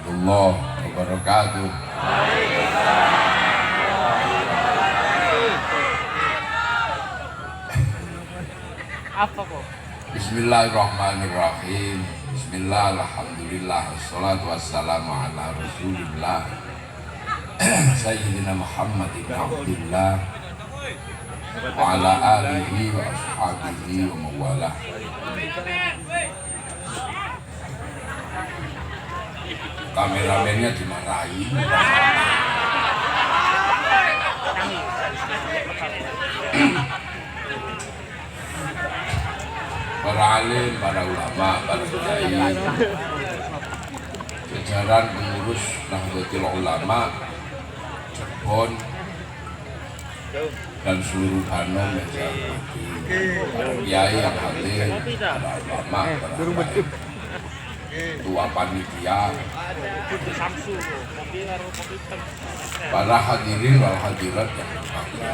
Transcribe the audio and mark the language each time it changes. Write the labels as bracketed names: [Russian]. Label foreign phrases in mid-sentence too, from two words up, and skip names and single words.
[Arabic] ورحمة الله وبركاته. [Indonesian] Apa kok? [Arabic] بسم الله الرحمن الرحيم. بسم الله، الحمد لله، والصلاة والسلام على رسول الله سيدنا محمد بن عبد الله وعلى آله وأصحابه ومن والاه. [Indonesian] Kameramennya dimarahin. Para alim, para ulama, para kiai, jajaran pengurus Nahdlatul Ulama Cirebon dan seluruh Hanom yang saya hormati, para kiai yang hadir, para ulama, para kiai, ketua panitia, para [Arabic] الحاضرين والحاضرات [Indonesian] yang berbahagia.